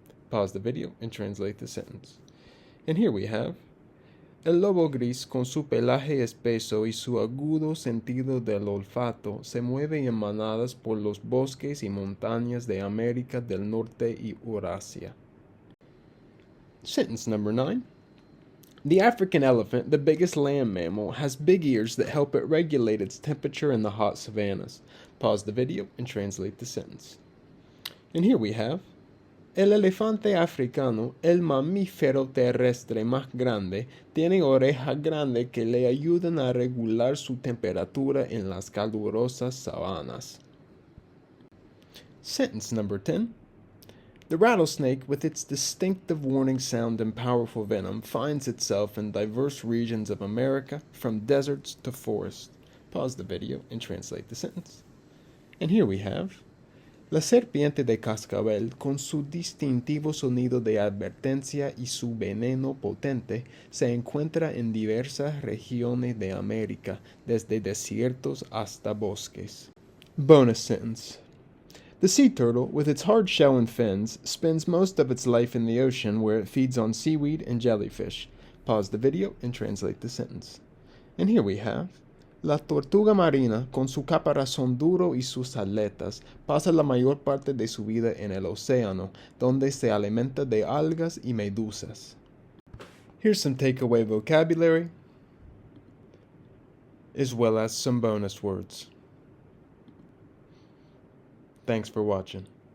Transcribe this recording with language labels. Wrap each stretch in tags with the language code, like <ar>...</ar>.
<en>Pause the video and translate the sentence. And here we have,</en> <es>el lobo gris, con su pelaje espeso y su agudo sentido del olfato, se mueve en manadas por los bosques y montañas de América del Norte y Eurasia.</es> <en>Sentence number 9. The African elephant, the biggest land mammal, has big ears that help it regulate its temperature in the hot savannas. Pause the video and translate the sentence. And here we have,</en> <es>el elefante africano, el mamífero terrestre más grande, tiene orejas grandes que le ayudan a regular su temperatura en las calurosas sabanas.</es> <en>Sentence number 10. The rattlesnake, with its distinctive warning sound and powerful venom, finds itself in diverse regions of America, from deserts to forests. Pause the video and translate the sentence. And here we have,</en> <es>la serpiente de cascabel, con su distintivo sonido de advertencia y su veneno potente, se encuentra en diversas regiones de América, desde desiertos hasta bosques.</es> <en>Bonus sentence. The sea turtle, with its hard shell and fins, spends most of its life in the ocean where it feeds on seaweed and jellyfish. Pause the video and translate the sentence. And here we have,</en> <es>La tortuga marina, con su caparazón duro y sus aletas, pasa la mayor parte de su vida en el océano, donde se alimenta de algas y medusas.</es> <en>Here's some takeaway vocabulary, as well as some bonus words. Thanks for watching.</en>